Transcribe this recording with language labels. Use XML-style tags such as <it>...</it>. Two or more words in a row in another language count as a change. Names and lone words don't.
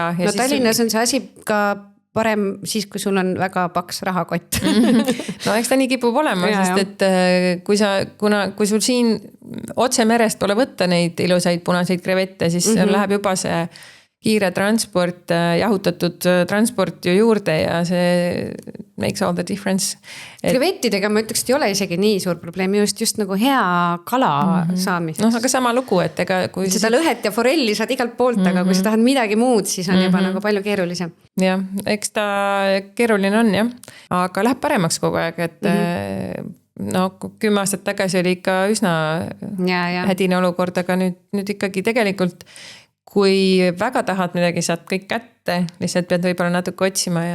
<et>Ja Tallinnas on see asi ka parem siis, kui sul on väga paks rahakott. No eks ta nii kipub olema, sest et kui sul siin otse merest pole võtta neid ilusaid punaseid krevette, siis läheb juba see kiire transport, jahutatud transport ju juurde ja see</et> <en>makes all the difference.</en> <et>Krevettidega ma ütleks, et ei ole isegi nii suur probleem, just nagu hea kala saamiseks. No aga sama lugu, et kui seda lõhet ja forelli saad igalt poolt, aga kui sa tahad midagi muud, siis on juba nagu palju keerulisem. Jah, eks ta keeruline on jah, aga läheb paremaks kogu aeg, et 10 aastat tagasi oli ikka üsna hädine olukord, aga nüüd ikkagi tegelikult kui väga tahad midagi, saad kõik kätte, lihtsalt pead võib-olla natuke otsima ja...</et>